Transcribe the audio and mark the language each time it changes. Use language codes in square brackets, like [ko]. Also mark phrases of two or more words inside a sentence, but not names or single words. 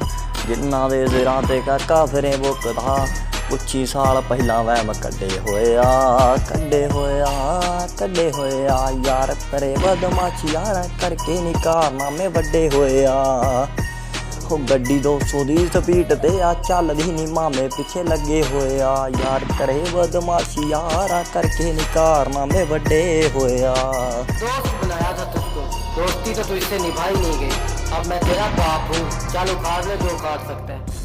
[pa] ਜਿਨ੍ਹਾਂ ਦੇ ਸਿਰਾਂ ਤੇ ਕਾਕਾ ਫਿਰੇ ਬੁੱਕਦਾ, ਕੁਛ ਸਾਲ ਪਹਿਲਾਂ ਵਹਿਮ ਕੱਢੇ ਹੋਏ ਆ ਯਾਰ ਤੇਰੇ ਬਦਮਾਸ਼ੀ ਯਾਰਾਂ ਕਰਕੇ ਨੀ ਕਾਰਨਾਮੇ ਵੱਡੇ ਹੋਏ ਆ। ਹੋ ਗੱਡੀ 200 ਦੀ ਸਪੀਡ ਤੇ ਆ ਚੱਲਦੀ ਨੀ, ਮਾਮੇ ਪਿੱਛੇ ਲੱਗੇ ਹੋਏ ਆ ਯਾਰ ਕਰੇ ਬਦਮਾਸ਼ੀ ਯਾਰਾ ਕਰਕੇ ਨੀ ਕਾਰਨਾਮੇ ਬੜੇ ਹੋਇਆ। [hi] दोस्त बनाया था तुझको, दोस्ती तो तुझसे निभाई नहीं गई। अब मैं तेरा बाप हूँ, चल उखाड़ ले जो उखाड़ सकता है।